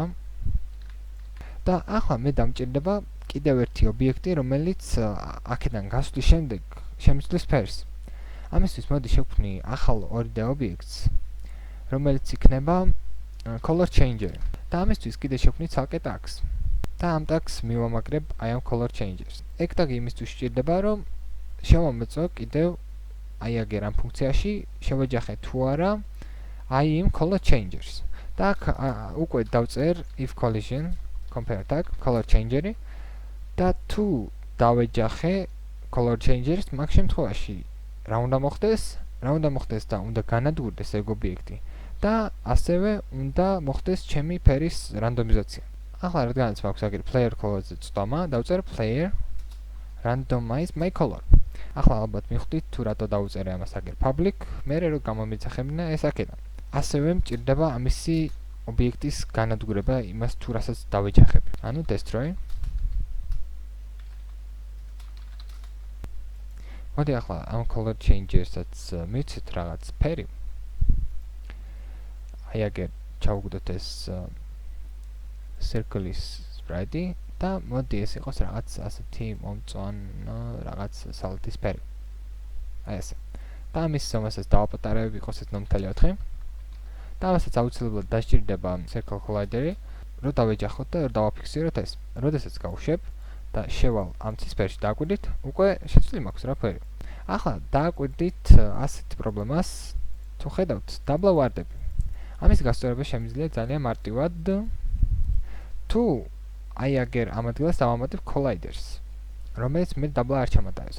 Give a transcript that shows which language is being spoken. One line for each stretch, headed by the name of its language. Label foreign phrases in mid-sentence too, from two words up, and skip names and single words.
Georgian: და ახლა მე დამჭირდება კიდევ ერთი ობიექტი, რომელიც აქედან გასვლის შემდეგ შემიძლია სფერს. ამისთვის მოდი შევქმნი ახალ 2D ობიექტს, რომელიც იქნება
English: color changer.
Georgian: და ამისთვის კიდე შევქმნი ცალკე tags. და ამ tags მივამაგრებ აი ამ
English: color changers.
Georgian: ეგ tag იმისთვის სჭირდება, რომ შევამოწმო კიდევ აი აგერ ამ ფუნქციაში შევეჯახე თუ არა აი იმ
English: color changers.
Georgian: და აქ უკვე დავწერ
English: if collision compare tag color changer-ი
Georgian: და თუ დავეჯახე
English: color changers,
Georgian: მაგ შემთხვევაში რა უნდა მოხდეს და უნდა განადგურდეს ეგ ობიექტი და ასევე უნდა მოხდეს ჩემი ფერის რანდომიზაცია. ახლა რადგანაც მაქვს აგერ
English: player color-ზე
Georgian: წვდომა, დავწერ
English: player randomize my color.
Georgian: ახლა ალბათ მიხვდით თუ რატო დავწერე ამას აგერ public, მერე რომ გამომიცახებინა ეს აქედან. ასევე მჭირდება ამისი ობიექტის განადგურება იმას თუ რასაც დავეჯახები. ანუ destroy. მოდი ახლა ამ
English: color changes-საც
Georgian: მივცეთ რაღაც ფერი. აი აგერ ჩავუგდოთ ეს
English: circle-ის sprite
Georgian: და მოდი ეს იყოს რაღაც ასეთი მომწვანო რაღაც სალათის ფერი. აი ესე. და ამის ზომასაც დავაპატარებ იყოს ეს ნომთელი 4. და ამასაც აუცილებლად დასჭირდება
English: circle collider-ი,
Georgian: რომ დავეჯახოთ და დავაფიქსიროთ ეს. როდესაც გავუშვებ და შევალ ამ ცისფერში დააკვირდით, უკვე შეცვლილი მაქვს რა ფერი. ახლა დააკვირდით ასეთ პრობლემას, თუ ხედავთ დაბლა ვარდები. ამის გასწორება შემიძლია ძალიან მარტივად, თუ აი აგერ ამ ადგილას დავამატებ colliders, რომელიც მე დაბლა არ ჩამატარებს.